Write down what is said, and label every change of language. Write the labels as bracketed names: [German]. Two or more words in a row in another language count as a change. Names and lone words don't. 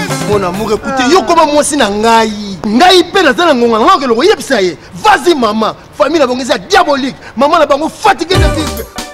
[French] Mon amour, écoutez, yo, comment moi, [Lingala] si na ngai. Ngai, pe, naza na ngonga, ngai, okelo koyebisa ye. [French] Vas-y, maman. [Lingala] Famille na bango, eza diabolique. Maman na bango, [French] fatigué de vivre.